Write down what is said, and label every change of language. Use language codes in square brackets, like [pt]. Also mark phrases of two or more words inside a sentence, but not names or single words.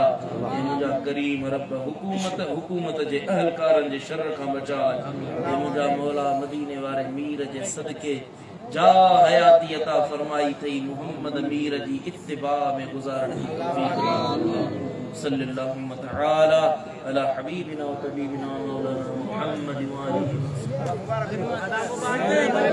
[sd] हे मुंहिंजा करीम रब हुकूमत जे अहलकारनि जे शर खां बचा। हे मुंहिंजा मौला मदीने वारे मीर जे सदके जा हयाती अता फरमाई थई मोहम्मद अमीर जी इत्तिबा में गुज़ारण जी तौफ़ीक़ अता फरमा। [ar] صلى الله تعالى على حبيبنا وطبيبنا مولانا محمد وآله.